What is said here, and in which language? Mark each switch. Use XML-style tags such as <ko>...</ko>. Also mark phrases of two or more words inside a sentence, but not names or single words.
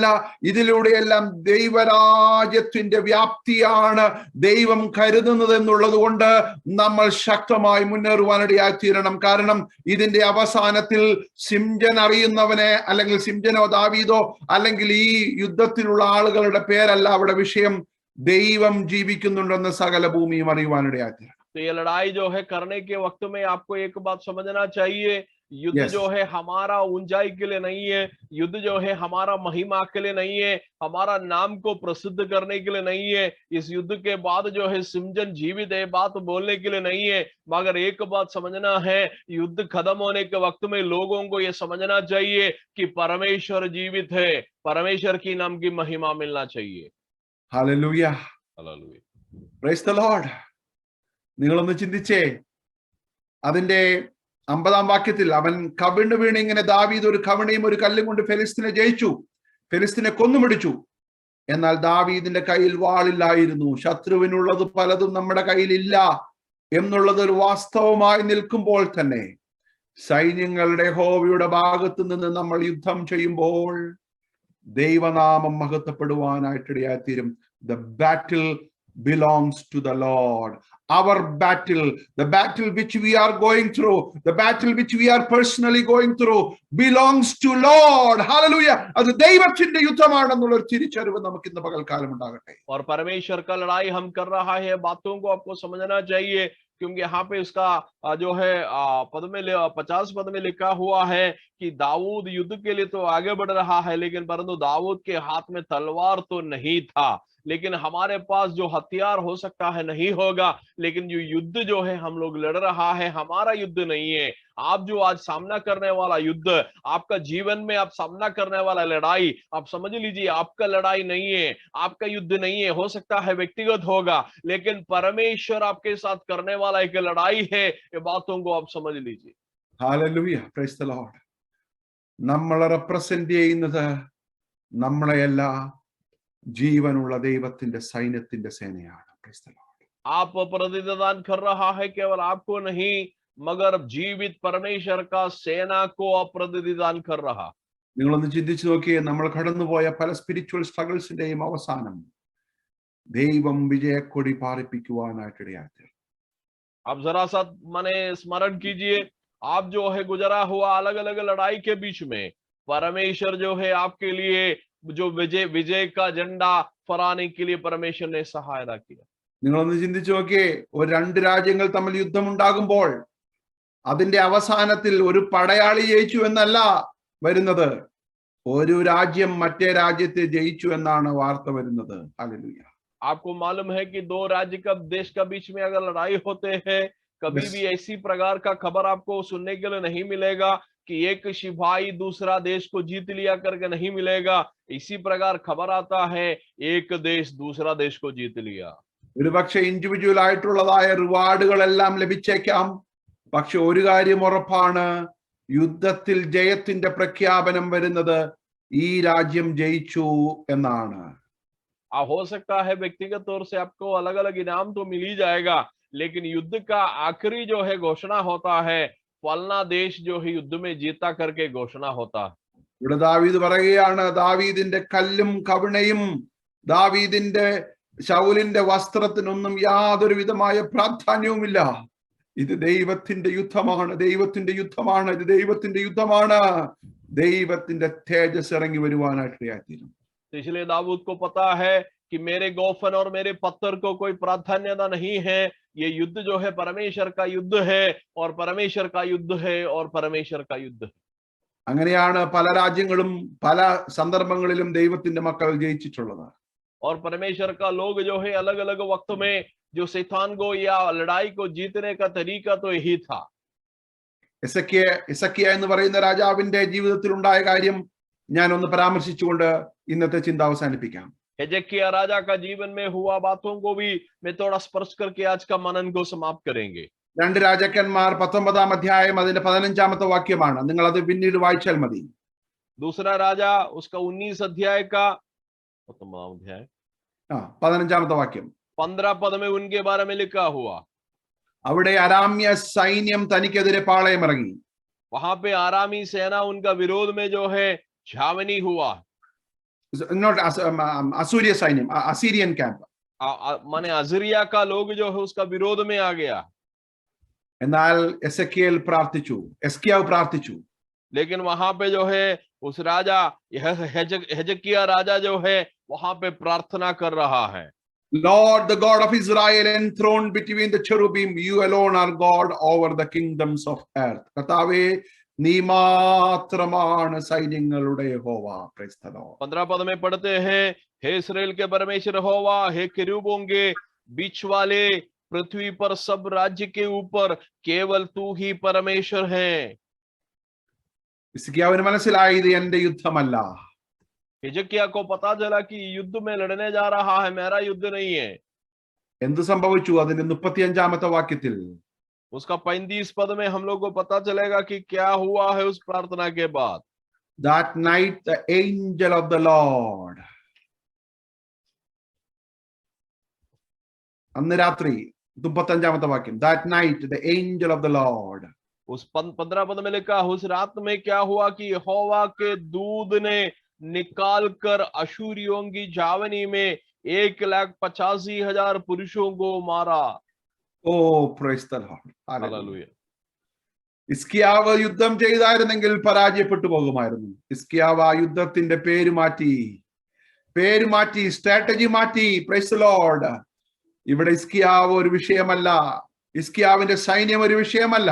<ml>ഇതിലൂടെയെല്ലാം ദൈവരാജ്യത്തിന്റെ വ്യാപ്തിയാണ് ദൈവം കരുതുന്നത് എന്നുള്ളത് കൊണ്ട് നമ്മൾ ശക്തമായി മുന്നേറുവാനിടയായി തീരണം. കാരണം ഇതിന്റെ അവസാനത്തിൽ സിംജൻ അറിയുന്നവനെ, അല്ലെങ്കിൽ സിംജനോ ദാവീദോ അല്ലെങ്കിൽ ഈ യുദ്ധത്തിലുള്ള ആളുകളുടെ പേരല്ല അവിടെ വിഷയം. ദൈവം ജീവിക്കുന്നുണ്ടെന്ന് സകല ഭൂമിയും അറിയുവാനിടയായി തീരണം.</ml> <hi>तो ये लड़ाई जो है करने के वक्त में आपको एक बात समझना चाहिए, युद्ध जो है हमारा ऊंचाई के लिए नहीं है, युद्ध जो है हमारा महिमा के लिए नहीं है, हमारा नाम को प्रसिद्ध करने के लिए नहीं है। इस युद्ध के बाद जो है सिमजन जीवित है बात बोलने के लिए नहीं है, मगर एक बात समझना है, युद्ध खत्म होने के वक्त में लोगों को यह समझना चाहिए कि परमेश्वर जीवित है, परमेश्वर की नाम की महिमा मिलना चाहिए।</hi> <ml>ഹല്ലേലൂയ.</ml> <hi>हालेलुया।</hi> <en>Praise the Lord.</en> <ml>നിങ്ങളൊന്ന് ചിന്തിച്ചേ, അതിന്റെ 50-ാം വാക്യത്തിൽ അവൻ കവിണ് വീണ് ഇങ്ങനെ, ദാവീദ് ഒരു കവിണയും ഒരു കല്ലും കൊണ്ട് ഫെലിസ്തീനെ ജയിച്ചു, ഫെലിസ്തീനെ കൊന്നുപിടിച്ചു. എന്നാൽ ദാവീദിന്റെ കയ്യിൽ വാളില്ലായിരുന്നു. ശത്രുവിനുള്ളത് പലതും നമ്മുടെ കയ്യിലില്ല എന്നുള്ളത് ഒരു വാസ്തവമായി നിൽക്കുമ്പോൾ തന്നെ സൈന്യങ്ങളുടെ യഹോവയുടെ ഭാഗത്തു നിന്ന് നമ്മൾ യുദ്ധം ചെയ്യുമ്പോൾ ദൈവനാമം മഹത്വപ്പെടുവാനായിട്ടിടയായി തീരും.</ml> <en>The battle belongs to the Lord. Our battle, the battle which we are going through, the battle which we are personally going through belongs to Lord. Hallelujah.</en> <ml>അത് ദൈവത്തിന്റെ യുദ്ധമാണെന്നുള്ള ഒരു തിരിച്ചറിവ് നമുക്ക് ഇന്ന് പകൽക്കാലം ഉണ്ടാകട്ടെ.</ml> <hi>और परमेश्वर का लड़ाई हम कर रहा है, बातों को आपको समझना चाहिए, क्योंकि यहाँ पे इसका जो है 50 पद में लिखा हुआ है कि दाऊद युद्ध के लिए तो आगे बढ़ रहा है, लेकिन परंतु दाऊद के हाथ में तलवार तो नहीं था। लेकिन हमारे पास जो हथियार हो सकता है नहीं होगा, लेकिन जो युद्ध जो है हम लोग लड़ रहा है हमारा युद्ध नहीं है। आप जो आज सामना करने वाला युद्ध, आपका जीवन में आप सामना करने वाला लड़ाई, आप समझ लीजिए आपका लड़ाई नहीं है, आपका युद्ध नहीं है। हो सकता है व्यक्तिगत होगा, लेकिन परमेश्वर आपके साथ करने वाला एक लड़ाई है। ये बातों को आप समझ लीजिए।</hi> <en>Hallelujah. Praise the Lord.</en> <ml>നമ്മളെ റെപ്രസെന്റ് ചെയ്യുന്നത് നമ്മളെയല്ല, ജീവനുള്ള ദൈവത്തിന്റെ സൈന്യത്തിന്റെ സേനയാണ്.</ml> <en>Praise the Lord.</en> <hi>आप प्रतिनिधान कर रहा है केवल आपको नहीं, मगर जीवित परमेश्वर का सेना को आप प्रतिनिधान कर रहा।</hi> <ml>നിങ്ങളൊന്ന് ചിന്തിച്ചു നോക്കിയേ, നമ്മൾ കടന്നുപോയ പല</ml> <en>spiritual struggles</en> <ml>അവസാനം ദൈവം വിജയക്കൊടി പാറിപ്പിക്കുവാനായിട്ടിടയായി.</ml> <hi>आप जरा सा माने स्मरण कीजिए, आप जो है गुजरा हुआ अलग अलग लड़ाई के बीच में परमेश्वर जो है आपके लिए जो विजय का झंडा फहराने के लिए परमेश्वर ने सहायता किया।</hi> <ml>നിങ്ങളൊന്ന് ചിന്തിച്ചു നോക്കിയേ, ഒരു രണ്ട് രാജ്യങ്ങൾ തമ്മിൽ യുദ്ധമുണ്ടാകുമ്പോൾ അതിന്റെ അവസാനത്തിൽ ഒരു പടയാളി ജയിച്ചു എന്നല്ല വരുന്നത്, ഒരു രാജ്യം മറ്റേ രാജ്യത്തെ ജയിച്ചു എന്നാണ് വാർത്ത വരുന്നത്. ഹല്ലേലൂയ.</ml> <hi>आपको मालूम है कि दो राज्य का देश का बीच में अगर लड़ाई होते हैं, कभी भी ऐसी प्रकार का खबर आपको सुनने के लिए नहीं मिलेगा कि एक सिपाही दूसरा देश को जीत लिया करके नहीं मिलेगा। इसी प्रकार खबर आता है एक देश दूसरा देश को जीत लिया।</hi> <ml>ഒരുപക്ഷെ ഇൻഡിവിജ്വൽ ആയിട്ടുള്ളതായ റിവാർഡുകളെല്ലാം ലഭിച്ചേക്കാം, പക്ഷെ ഒരു കാര്യം ഉറപ്പാണ്, യുദ്ധത്തിൽ ജയത്തിന്റെ പ്രഖ്യാപനം വരുന്നത് ഈ രാജ്യം ജയിച്ചു എന്നാണ്.</ml> <hi>हो सकता है व्यक्तिगत तौर से आपको अलग अलग इनाम तो मिल ही जाएगा, लेकिन युद्ध का आखिरी जो है घोषणा होता है, फलना देश जो है युद्ध में जीता करके घोषणा होता है।</hi> <ml>ഇവിടെ ദാവീദ് പറയുകയാണ്, ദാവീദിന്റെ കല്ലും കവിണയും ദാവീദിന്റെ ശൗലിന്റെ വസ്ത്രത്തിനൊന്നും യാതൊരു വിധമായ പ്രാധാന്യവുമില്ല. ഇത് ദൈവത്തിന്റെ യുദ്ധമാണ്, ദൈവത്തിന്റെ യുദ്ധമാണ്, ഇത് ദൈവത്തിന്റെ യുദ്ധമാണ്. ദൈവത്തിന്റെ തേജസ് ഇറങ്ങി വരുവാനായിട്ട് ഇടയായിത്തീരും.</ml> <hi>तो इसलिए दाऊद को पता है कि मेरे गोफन और मेरे पत्थर को कोई प्राधान्यता नहीं है, ये युद्ध जो है परमेश्वर का युद्ध है, और परमेश्वर का युद्ध है, और परमेश्वर का युद्ध है.</hi> <ml>അങ്ങനെയാണ് പല രാജ്യങ്ങളും പല സന്ദർഭങ്ങളിലും ദൈവത്തിന്റെ മക്കൾ ജയിച്ചിട്ടുള്ളത്.</ml> <hi>और परमेश्वर का लोग जो है अलग अलग वक्त में जो शैतान को या लड़ाई को जीतने का तरीका तो यही था.</hi> <ml>എസക്കിയ എന്ന് പറയുന്ന രാജാവിന്റെ ജീവിതത്തിൽ ഉണ്ടായ കാര്യം ഞാൻ ഒന്ന് പരാമർശിച്ചുകൊണ്ട് ഇന്നത്തെ ചിന്ത അവസാനിപ്പിക്കാം.</ml> <hi>हिजकिय्याह राजा का जीवन में हुआ बातों को भी मैं थोड़ा स्पर्श करके आज का मनन को समाप्त करेंगे.</hi> <ml>2 രാജാക്കന്മാർ 19-ാം അധ്യായം അതിന്റെ 15-ാമത്തെ വാക്യമാണ്. നിങ്ങൾ അത് പിന്നീട് വായിച്ചാൽ മതി.</ml> <hi>दूसरा राजा उसका 19 अध्याय का 19वां अध्याय</hi> <ml>15-ാമത്തെ വാക്യം.</ml> <hi>15 पद में उनके बारे में लिखा हुआ.</hi> <ml>അവിടെ അരാമ്യ സൈന്യം തനിക്കെതിരെ പാളയമിറങ്ങി.</ml> <hi>वहां पे आरामी सेना उनका विरोध में जो है छावनी हुआ.</hi> <ml>നോട്ട് അസൂര്യ സൈന്യം,</ml> <en>Assyrian camp.</en> <hi>माने अजरिया का लोग जो है उसका विरोध में आ गया.</hi> <ml>എന്നാൽ എസക്കിയാവ് പ്രാർത്ഥിച്ചു.</ml> <hi>लेकिन वहां पे जो है उस राजा हिजकिय्याह राजा जो है वहां पे प्रार्थना कर रहा है.</hi> <en>Lord, the God of Israel, enthroned between the cherubim, you alone are God over the kingdoms of earth.</en> <ml>കർത്താവേ, നീ മാത്രമാണ് സൈന്യങ്ങളുടെ യഹോവ.</ml> <en>Praise the Lord.</en> <hi>15 पद में पढ़ते हैं, हे इस्राएल के परमेश्वर यहोवा, हे किरूबों के बीच वाले, पृथ्वी पर सब राज्य के ऊपर केवल तू ही परमेश्वर है.</hi> <ml>ഹിസ്കിയാവിന് മനസ്സിലായി ഇത് എന്റെ യുദ്ധമല്ല.</ml> <hi>हिजकिय्याह को पता चला कि युद्ध में लड़ने जा रहा है, मेरा युद्ध नहीं है.</hi> <ml>എന്ത് സംഭവിച്ചു? അതിന്റെ 35-ാമത്തെ വാക്യത്തിൽ</ml> <hi>उसका 35 पद में हम लोग को पता चलेगा कि क्या हुआ है उस प्रार्थना के बाद.</hi> <en>That night the angel of the Lord,</en> <ml>അന്ന് രാത്രി 35-ാമത്തെ വാക്യം,</ml> <en>that night the angel of the Lord,</en> <hi>उस 15 पद में लिखा, उस रात में क्या हुआ कि यहोवा के दूत ने निकाल कर अशूरियों की छावनी में 1,85,000 पुरुषों को मारा.</hi> <en>oh praise the Lord, Hallelujah.</en> <ml>ഹിസ്കിയാവ് യുദ്ധം ചെയ്തായിരുന്നെങ്കിൽ പരാജയപ്പെട്ടു പോകുമായിരുന്നു. ഹിസ്കിയാവ് ആ യുദ്ധത്തിന്റെ പേര് മാറ്റി, സ്ട്രാറ്റജി മാറ്റി.</ml> <en>Praise the Lord.</en> <ml>ഇവിടെ ഹിസ്കിയാവ് ഒരു വിഷയമല്ല, ഹിസ്കിയാവിന്റെ സൈന്യം ഒരു വിഷയമല്ല.</ml>